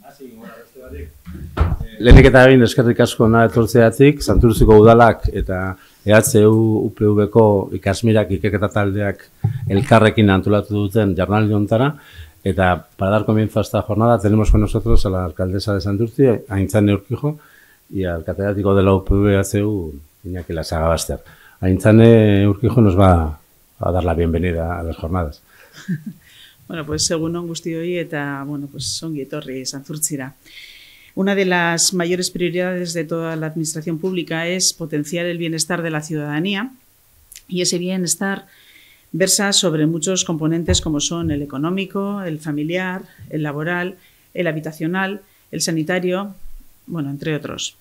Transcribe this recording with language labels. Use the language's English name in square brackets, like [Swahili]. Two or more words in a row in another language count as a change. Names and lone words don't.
[Basque] Lehenik eta behin eskerrik asko hona etortzeatik, Santurtziko udalak eta EHU UPV-ko ikasmirak ikerketa taldeak elkarrekin antolatu duten jardunaldi honetara. [Spanish] Eta para dar comienzo a esta jornada tenemos con nosotros a la alcaldesa de Santurtzi, Aintzane Urquijo, y al catedrático de la UPV-HU, Iñaki Lasagabaster. Aintzane Urquijo nos va a dar la bienvenida a las jornadas. Bueno, pues [Basque] egunon guztioi eta, [Spanish] bueno, pues [Basque] ongi etorri Santurtzira. [Spanish] Una de las mayores prioridades de toda la administración pública es potenciar el bienestar de la ciudadanía, y ese bienestar versa sobre muchos componentes como son el económico, el familiar, el laboral, el habitacional, el sanitario, bueno, entre otros.